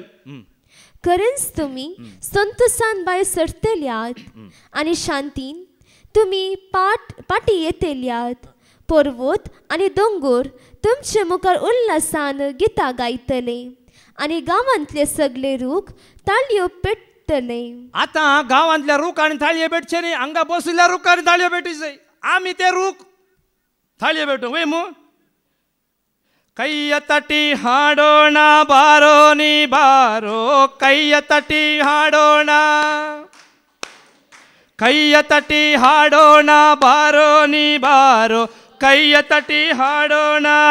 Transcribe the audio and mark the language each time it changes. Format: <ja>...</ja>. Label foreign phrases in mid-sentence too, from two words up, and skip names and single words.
<kok>खरेंच तुम्ही संतोषान भायर सरतेल्यात आनी शांतीन तुम्ही पाटी येतेल्यात पर्वत आनी दोंगर तुमचे मुखार उल्हासान गितां गायतले आनी गांवांतले सगळे रूख ताळयो पेटतले आता गांवांतल्या रूख आनी थाळयो भेटचे न्ही हांगा बसलेल्या रूख आनी थाळयो भेटी जाय आमी ते रूख थाळयो भेटू वय मू</kok> <kn>ಕೈಯ ತಟ್ಟಿ ಹಾಡೋಣ ಬಾರೋ ನೀ ಬಾರೋ ಕೈಯ ತಟ್ಟಿ ಹಾಡೋಣ ಕೈಯ ತಟ್ಟಿ ಹಾಡೋಣ ಬಾರೋ ನೀ ಬಾರೋ ಕೈಯ ತಟ್ಟಿ ಹಾಡೋಣ</kn>